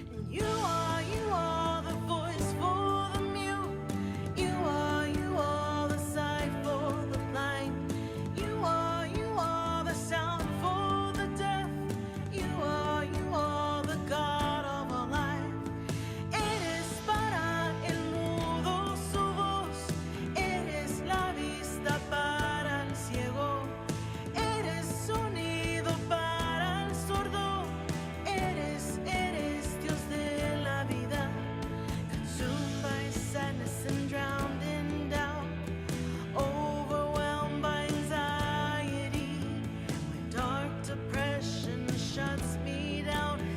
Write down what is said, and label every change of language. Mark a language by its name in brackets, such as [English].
[English] You are the voice for the mute. You are the sight for the blind. You are the sound for the deaf. You are the God of our life. [Spanish] Eres para el mudo su voz. Eres la vista para el ciego. Eres sonido para el sordo. [English] Eres Dios de la vida, consumed by sadness and drowned in doubt, overwhelmed by anxiety. My dark depression shuts me down.